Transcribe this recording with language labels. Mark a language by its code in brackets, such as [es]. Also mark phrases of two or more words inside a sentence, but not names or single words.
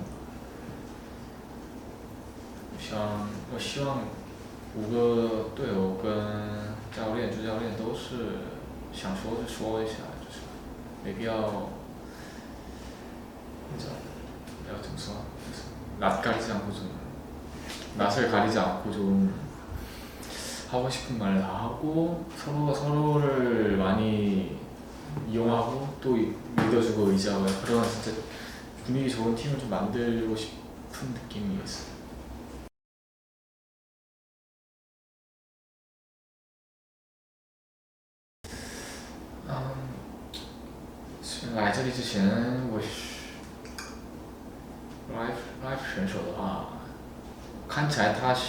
[zh] 我希望5个队友跟教练、主教练都是想说就说一下，就是没必要，要怎么说，就是 [ko] 낯가리지 않고 좀 낯을 가리지 않고 좀 하고 싶은 말 다 하고 서로가 서로를 많이 이용하고 또 믿어주고 의지하고 그런 진짜 분위기 좋은 팀을 좀 만들고 싶은 느낌이 있어요. [zh] 嗯，来这里之前，我是 life 选手的话，看起来他